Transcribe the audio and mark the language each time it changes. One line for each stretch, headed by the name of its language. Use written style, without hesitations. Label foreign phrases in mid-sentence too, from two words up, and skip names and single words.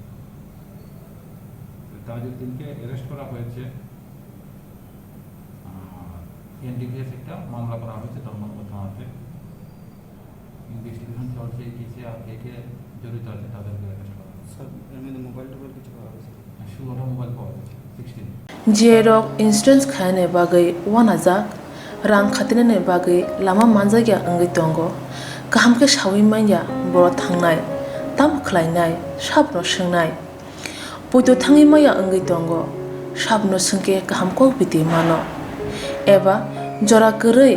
Bangla: তাজউদ্দিনকে অ্যারেস্ট করা হয়েছে এনডিপিএস একটা মামলা করা হয়েছে ধর্মনগর থানাতে ইনভেস্টিগেশন চলছে এই কেসে আর কে কে জড়িত আছে তাদেরকে অ্যারেস্ট করা হয়েছে স্যার মোবাইল টোবাইল কিছু পাওয়া গেছে 16টা মোবাইল পাওয়া গেছে 16
Kok Borok: Jerok insurance khane bagai wanajak rang khatine bagai lama manjagya angai tongo kaham ke shawi manya boro thangnai tam khlainai sabno swngnai puito thangi maya angai tongo sabno sungke kaham ko biti mano eba jora korei